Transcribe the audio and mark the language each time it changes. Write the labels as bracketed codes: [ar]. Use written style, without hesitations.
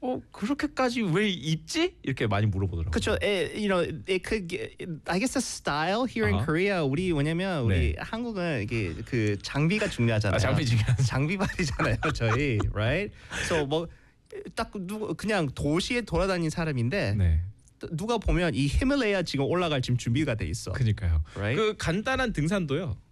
[ko] 그렇게까지 왜 입지? 이렇게 많이 물어보더라고요. 그렇죠. [en] You know, it could get, I guess the style here in Korea. [ko] 우리 왜냐면 우리 네. 한국은 이게 그 장비가 중요하잖아요. 아, 장비 중요하죠. 장비발이잖아요, 저희. [en] Right? [ko] So 뭐 딱 그냥 도시에 돌아다닌 사람인데 네. 누가 보면 이 히말라야 지금 올라갈 지금 준비가 돼 있어. 그러니까요. [en] Right? [ko] 그 간단한 등산도요.